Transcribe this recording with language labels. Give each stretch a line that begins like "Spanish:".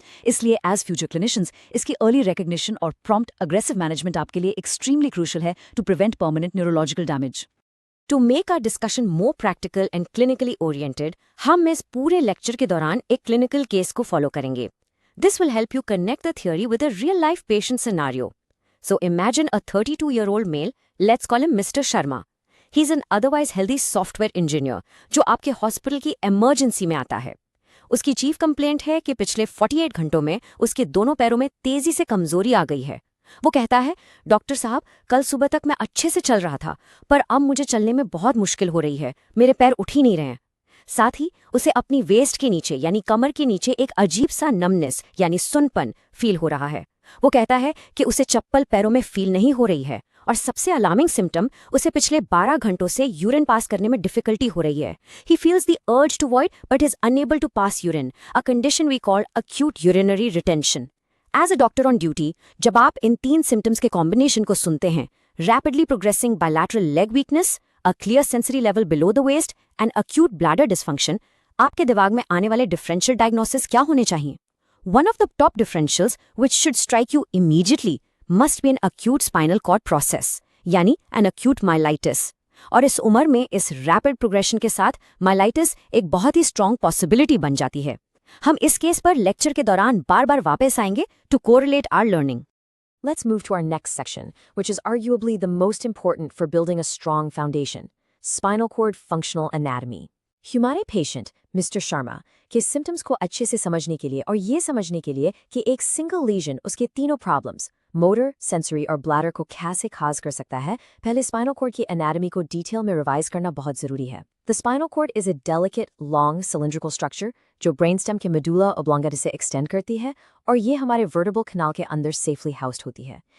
Hindi: इसलिए as future clinicians इसकी early recognition और प्रॉम्प्ट अग्रेसिव मैनेजमेंट आपके लिए एक्सट्रीमली क्रूशियल है
English: To prevent permanent neurological damage. To make our discussion more practical and clinically oriented,
Hindi: हम इस पूरे लेक्चर के दौरान एक क्लिनिकल केस को फॉलो करेंगे।
English: This will help you connect the theory with a real life patient scenario. So imagine a 32-year-old male, let's call him Mr. Sharma. He's an otherwise healthy software engineer
Hindi: जो आपके hospital की emergency में आता है। उसकी chief complaint है कि पिछले 48 घंटों में उसके दोनों पैरों में तेजी से कमजोरी आ गई है। वो कहता है, डॉक्टर साहब, कल सुबह तक मैं अच्छे से चल रहा था, पर अब मुझे चलने में बहुत मुश्किल हो रही है, मेरे पैर उठ ही नहीं रहे हैं। साथ ही उसे अपनी वेस्ट के नीचे यानी कमर के नीचे एक अजीब सा नमनेस यानी सुनपन फील हो रहा है। वो कहता है कि उसे चप्पल पैरों में फील नहीं हो रही है, और सबसे अलार्मिंग सिम्टम, उसे पिछले 12 घंटों से यूरिन पास करने में डिफिकल्टी हो रही है।
English: He feels the urge to void but is unable to pass urine, a condition we call acute urinary retention. As a doctor on duty,
Hindi: जब आप इन 3 सिम्टम्स के कॉम्बिनेशन को सुनते हैं,
English: rapidly progressing bilateral leg weakness, a clear sensory level below the waist and acute bladder dysfunction,
Hindi: आपके दिमाग में आने वाले डिफरेंशियल डायग्नोसिस क्या होने चाहिए?
English: One of the top differentials which should strike you immediately must be an acute spinal cord process, यानी an acute myelitis।
Hindi: और इस उम्र में इस रैपिड प्रोग्रेशन के साथ माइलाइटिस एक बहुत ही स्ट्रॉन्ग पॉसिबिलिटी बन जाती है। हम इस केस पर लेक्चर के दौरान बार बार वापस आएंगे
English: To correlate our learning. Let's move to our next section, which is arguably the most important for building a strong foundation: spinal cord functional anatomy.
Hindi: हमारे पेशेंट मिस्टर शर्मा के सिम्टम्स को अच्छे से समझने के लिए और ये समझने के लिए कि एक सिंगल लीजन उसके तीनों प्रॉब्लम्स मोटर, सेंसरी और ब्लैडर को कैसे खास कर सकता है, पहले स्पाइनल कॉर्ड की एनाटॉमी को डिटेल में रिवाइज करना बहुत जरूरी है।
English: the spinal cord is a delicate long cylindrical structure
Hindi: जो ब्रेनस्टेम के मेडुला ओब्लोंगेटा से एक्सटेंड करती है, और ये हमारे वर्टेब्रल कैनाल के अंदर सेफली हाउस्ड होती है।